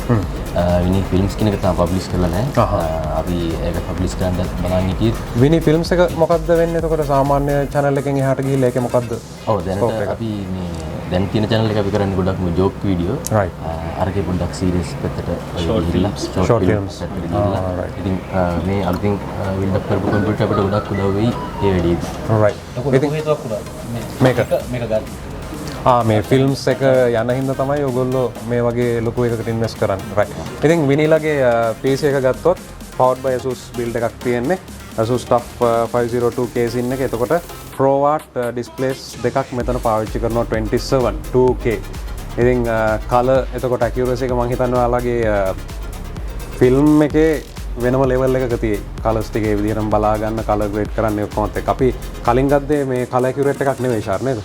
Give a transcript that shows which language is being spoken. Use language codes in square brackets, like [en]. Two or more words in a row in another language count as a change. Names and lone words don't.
[si] විනි ෆිල්ම්ස් කියන එක තාම පබ්ලිෂ් කරලා නැහැ. අපි ඒක පබ්ලිෂ් කරන්න බලන් හිටියේ. විනි ෆිල්ම්ස් එක මොකද්ද වෙන්නේ? එතකොට සාමාන්‍ය channel එකෙන් එහාට ගිහිල්ලා ඒකේ මොකද්ද? ඔව් දැනට අපි මේ දැන් තියෙන channel එක අපි කරන්නේ ගොඩක් මේ [en] joke video. Right. [si] අරගේ පොඩ්ඩක් සීරියස් පැත්තට [en] Short films. Short films. [si] ඉතින් මේ අලුතින් [en] build up [si] කරපු කම්පියුටර් අපිට ගොඩක් උදව් වෙයි ඒ වැඩේදී. right. ඉතින් හේතුවක් උනා මේක මේක ගන්න. මේ ෆිල්ම්ස් එක යන හින්දා තමයි ඔයගොල්ලෝ මේ වගේ ලොකු එකකට ඉන්වෙස්ට් කරන්නේ. right. ඉතින් විනිලාගේ PC එක ගත්තොත් [en] powered by Asus build [si] එකක් තියෙන්නේ. Asus TUF 502 case in එක. එතකොට Pro Art displays දෙකක් මෙතන පාවිච්චි කරනවා 27 2K. ඉතින් color එතකොට accuracy එක මම හිතන්නේ ඔයාලගේ ෆිල්ම් එකේ වෙනම ලෙවල් එකක තියෙයි. කලර්ස් ටික ඒ විදිහටම බලා ගන්න [en] color grade [si] කරන්න ඔක්කොමත් එක්ක. අපි කලින් ගත්තේ මේ [en] color accurate [si] එකක් නෙවෙයි ෂාර් නේද?